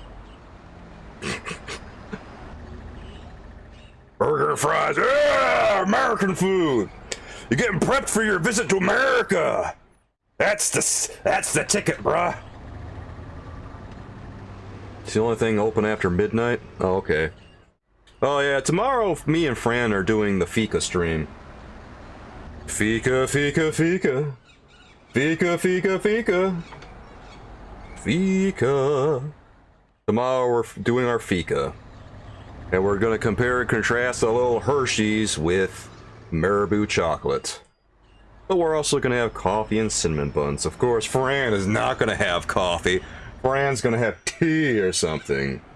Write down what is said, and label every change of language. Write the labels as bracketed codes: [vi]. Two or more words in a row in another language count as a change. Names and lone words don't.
[en] Burger and fries, yeah, American food! You're getting prepped for your visit to America! That's the ticket, bruh! It's the only thing open after midnight? Oh, okay. Oh yeah, tomorrow me and Fran are doing the Fika stream. Fika, Fika, Fika. Fika, Fika, Fika. Fika. Tomorrow we're doing our Fika. And we're gonna compare and contrast a little Hershey's with Marabou chocolate. But we're also gonna have coffee and cinnamon buns. Of course, Fran is not gonna have coffee. Fran's gonna have tea or something.